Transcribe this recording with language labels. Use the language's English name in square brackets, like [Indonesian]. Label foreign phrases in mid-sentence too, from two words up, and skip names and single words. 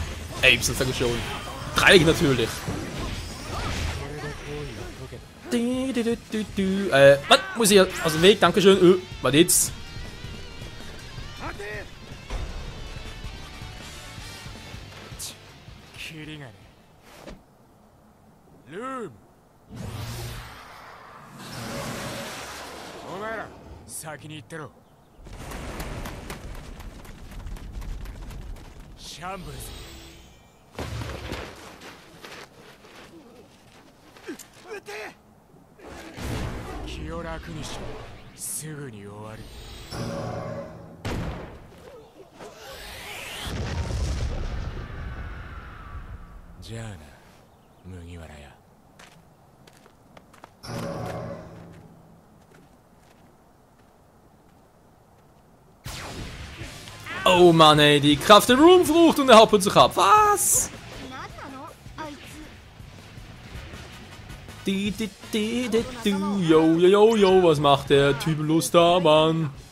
[German] Y sag ich schon. Dreieck natürlich. Was? Muss ich aus dem Weg? Dankeschön. Was jetzt? Loom! [Japanese] お前ら先に行ってろ。シャンブルズ。気を楽にしろ。すぐに終わる。じゃあな、麦わらや。 [German] Oh Mann, ey, die Kraft der Roomfrucht und er haut sich ab. Was? Jo, was macht der Typelus da, Mann?